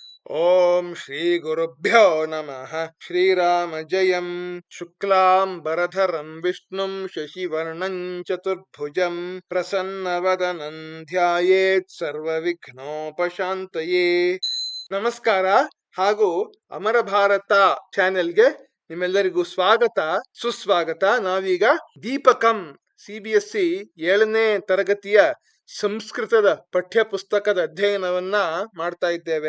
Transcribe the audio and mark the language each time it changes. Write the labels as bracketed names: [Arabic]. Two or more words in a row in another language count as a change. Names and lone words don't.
[Sanskrit] ಓಂ ಶ್ರೀ ಗುರುಭ್ಯೋ ನಮಃ. ಶ್ರೀರಾಮ ಜಯಂ. ಶುಕ್ಲಾಂಬರಧರಂ ವಿಷ್ಣುಂ ಶಶಿವರ್ಣಂ ಚತುರ್ಭುಜಂ ಪ್ರಸನ್ನವದನಂ ಧ್ಯಾಯೇತ್ ಸರ್ವವಿಘ್ನೋಪಶಾಂತಯೇ. [Kannada] ನಮಸ್ಕಾರ ಹಾಗೂ ಅಮರ ಭಾರತ ಚಾನೆಲ್ಗೆ ನಿಮ್ಮೆಲ್ಲರಿಗೂ ಸ್ವಾಗತ ಸುಸ್ವಾಗತ. ನಾವೀಗ ದೀಪಕಂ CBSE 7ನೇ ತರಗತಿಯ ಸಂಸ್ಕೃತದ ಪಠ್ಯ ಪುಸ್ತಕದ ಅಧ್ಯಯನವನ್ನ ಮಾಡ್ತಾ ಇದ್ದೇವೆ.